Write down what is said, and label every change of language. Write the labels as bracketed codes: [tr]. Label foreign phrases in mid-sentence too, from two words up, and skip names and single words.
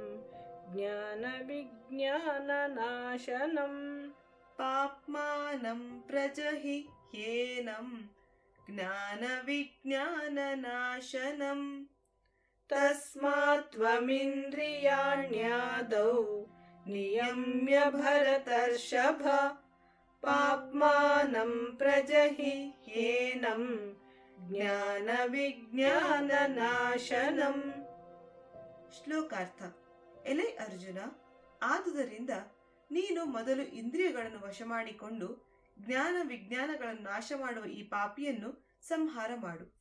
[sa] ज्ञानविज्ञाननाशनम् तस्मात् त्वमिन्द्रियाण्यादौ नियम्य भरतर्षभ पाप्मानं प्रजहिह्येनं ज्ञाನವಿಜ್ಞಾನನಾಶನಂ. [kn] ಶ್ಲೋಕಾರ್ಥ. ಎಲೆ ಅರ್ಜುನ, ಆದುದರಿಂದ ನೀನು ಮೊದಲು ಇಂದ್ರಿಯಗಳನ್ನು ವಶ ಮಾಡಿಕೊಂಡು ಜ್ಞಾನ ವಿಜ್ಞಾನಗಳನ್ನು ನಾಶ ಮಾಡುವ ಈ ಪಾಪಿಯನ್ನು ಸಂಹಾರ ಮಾಡು.